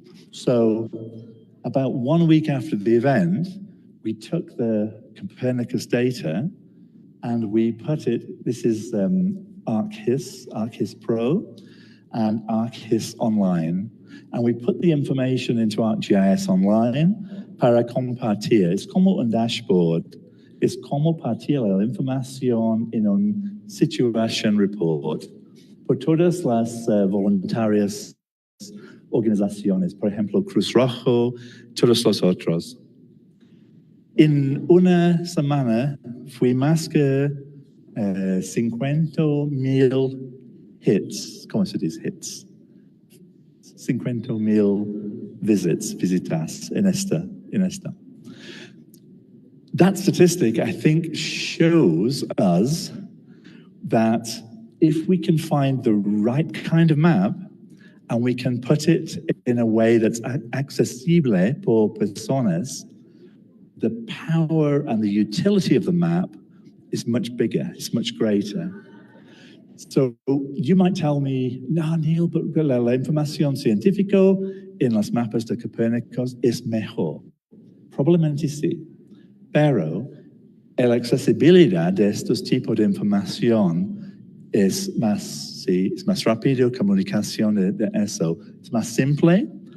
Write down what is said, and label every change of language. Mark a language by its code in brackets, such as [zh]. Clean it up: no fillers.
[en] So about 1 week after the event, we took the Copernicus data and we put it, this is ArcGIS Pro and ArcGIS Online, and we put the information into ArcGIS Online para compartir. [es] Es como un dashboard. Es como partir la información en un situation report por todas las voluntarias organizaciones, por ejemplo, Cruz Rojo, todos los otros. En una semana fui más que 50,000 hits, ¿cómo se dice hits? 50,000 visitas en esta. [en] That statistic, I think, shows us that if we can find the right kind of map and we can put it in a way that's accessible por personas, the power and the utility of the map is much bigger, it's much greater. [es] So you might tell me, no, Neil, but la información científica en los mapas de Copérnicos es mejor. Probablemente sí, pero la accesibilidad de estos tipos de información es más, sí, es más rápido, comunicación de eso, es más simple.